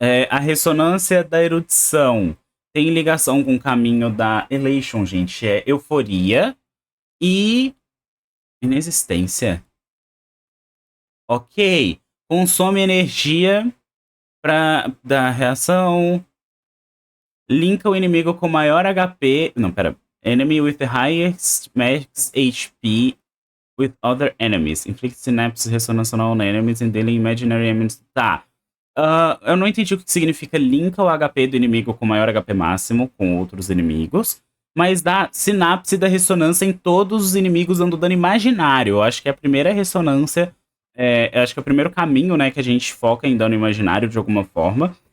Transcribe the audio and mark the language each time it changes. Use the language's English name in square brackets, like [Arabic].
[Portuguese] a ressonância da erudição tem ligação com o caminho da elation, gente. É euforia e inexistência. Ok. Consome energia da reação. Linka o inimigo com maior HP. Não, pera. [English] Enemy with the highest max HP with other enemies. Inflict synapses ressonância on enemies and dealing imaginary enemies. [Portuguese] Tá. Eu não entendi o que significa linka o HP do inimigo com maior HP máximo com outros inimigos. Mas dá sinapse da ressonância em todos os inimigos dando dano imaginário. Eu acho que é a primeira ressonância. Eu acho que é o primeiro caminho, né, que a gente foca em dano imaginário de alguma forma.